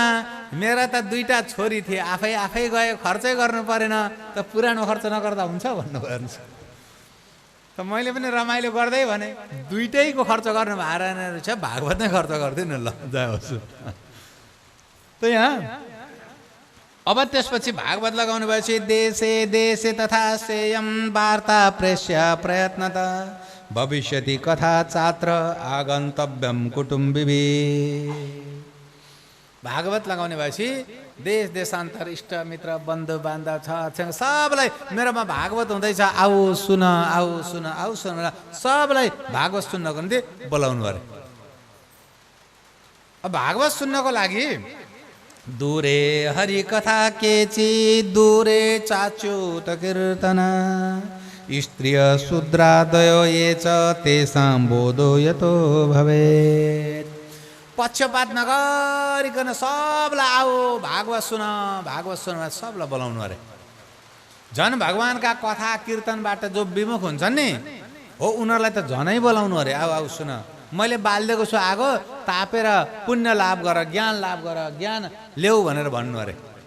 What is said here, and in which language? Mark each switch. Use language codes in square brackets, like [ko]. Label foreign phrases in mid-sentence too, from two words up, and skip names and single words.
[ne] मेरा त 2टा छोरी थिए, आफै गयो, खर्चै गर्नु परेन त पुरानो खर्च नगर्दा हुन्छ भन्नुभयो। त मैले पनि रमाइलो गर्दै भने 2टैको खर्च गर्नु भएन रहेछ, भागवत नै खर्च गर्दिन ल जाओस्। त यहाँ अब त्यसपछि भागवत लगाउनु भएपछि [sa] देशे देशे तथा सेयम वार्ता प्रेष्य प्रयत्नत भविष्यति कथा चात्र आगन्तव्यम कुटुम्बिभी। [ne] भागवत लगाउने भएपछि देश देशान्तर इष्ट मित्र बन्धु बान्धव छ सबलाई मेरोमा भागवत हुँदैछ आऊ सुन आऊ सुन आऊ सुन सबलाई भागवत सुन्नको निम्ति बोलाउनु अरे। अब भागवत सुन्नको लागि [sa] दूरे हरि कथा केची दूरे चाच्युत कीर्तन स्त्रिय शूद्रादयो ये च तेषां बोधो यतो भवेत्। [ne] पक्षपात नगरिकन सबलाई आऊ भागवत सुन सबलाई बोलाउनु अरे। झन् भगवानका कथा कीर्तनबाट जो विमुख हुन्छन् नि हो उनीहरूलाई त झनै बोलाउनु अरे। आऊ आऊ सुन, मैले बाल्दिएको छु आगो तापेर पुण्य लाभ गर, ज्ञान लाभ गर, ज्ञान ल्याऊ भनेर भन्नु अरे।